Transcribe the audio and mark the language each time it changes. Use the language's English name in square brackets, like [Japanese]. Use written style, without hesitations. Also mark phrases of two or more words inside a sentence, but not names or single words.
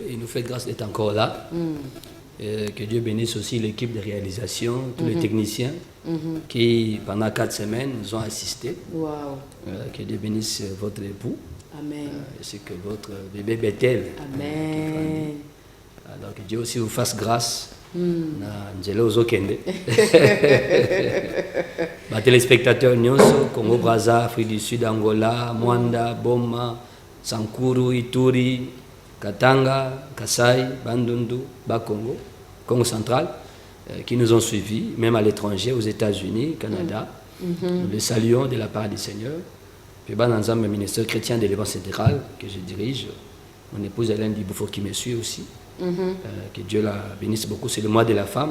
[French] Il nous fait grâce d'être encore là. Que Dieu bénisse aussi l'équipe de réalisation, tous les techniciens qui, pendant 4 semaines, nous ont assistés. Wow. Que Dieu bénisse votre époux. Amen. Ainsi que votre bébé Bethel. Amen. Alors que Dieu aussi vous fasse grâce. Téléspectateurs Nyonso, Congo Brazza, Afrique du Sud, Angola, Mwanda, Boma, Sankuru, Ituri, Katanga, Kasai, Bandundu, Bakongo, Congo central, qui nous ont suivis, même à l'étranger, aux États-Unis, Canada. Nous les saluons de la part du Seigneur. Puis dans le ministère chrétien de l'évangile fédéral que je dirige, mon épouse Hélène Dibofo qui me suit aussi. Que Dieu la bénisse beaucoup. C'est le mois de la femme.